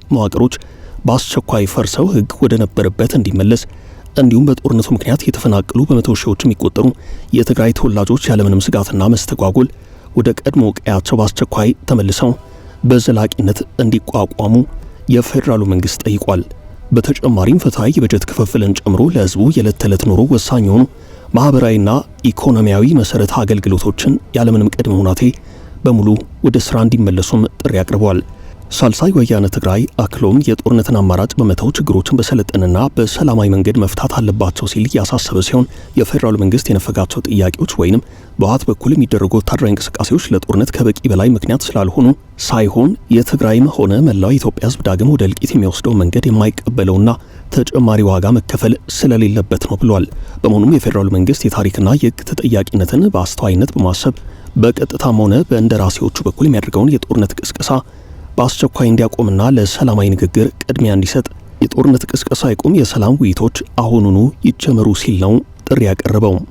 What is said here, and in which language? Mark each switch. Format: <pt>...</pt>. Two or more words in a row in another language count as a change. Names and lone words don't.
<am>መዋቅሮች በአስቸኳይ ፈርሰው ህግ ወደ ነበረበት እንዲመለስ፣ እንዲሁም በጦርነቱ ምክንያት የተፈናቀሉ በመቶ ሺዎች የሚቆጠሩ የትግራይ ተወላጆች ያለምንም ስጋትና መስተጓጎል ወደ ቀድሞ ቀያቸው በአስቸኳይ ተመልሰው በዘላቂነት እንዲቋቋሙ የፌዴራሉ መንግስት ጠይቋል። በተጨማሪም ፍትሃዊ የበጀት ክፍፍልን ጨምሮ ለህዝቡ የዕለት ተዕለት ኑሮ ወሳኝ የሆኑ ማህበራዊና ኢኮኖሚያዊ መሰረተ አገልግሎቶችን ያለምንም ቅድመ ሁኔታ በሙሉ ወደ ስራ እንዲመለሱም ጥሪ አቅርበዋል። ሳልሳይ ወያነ ትግራይ አክሎም የጦርነትን አማራጭ በመተው ችግሮችን በሰለጠነና በሰላማዊ መንገድ መፍታት አለባቸው ሲል ያሳሰበ ሲሆን የፌዴራል መንግስት የነፈጋቸው ጥያቄዎች ወይንም በህወሓት በኩል የሚደረጉ ወታደራዊ እንቅስቃሴዎች ለጦርነት ከበቂ በላይ ምክንያት ስላልሆኑ ሳይሆን የትግራይም ሆነ መላው የኢትዮጵያ ህዝብ ዳግም ወደ እልቂት የሚወስደው መንገድ የማይቀበለውና ተጨማሪ ዋጋ መከፈል ስለሌለበት ነው ብሏል። በመሆኑም የፌዴራል መንግስት የታሪክና የህግ ተጠያቂነትን በአስተዋይነት በማሰብ በቀጥታም ሆነ በእንደራሴዎቹ በኩል የሚያደርገውን የጦርነት ቅስቀሳ በአስቸኳይ እንዲያቆምና ለሰላማዊ ንግግር ቅድሚያ እንዲሰጥ፣ የጦርነት ቅስቀሳ ይቁም፣ የሰላም ውይይቶች አሁኑኑ ይጀመሩ ሲል ነው ጥሪ ያቀረበው።</am>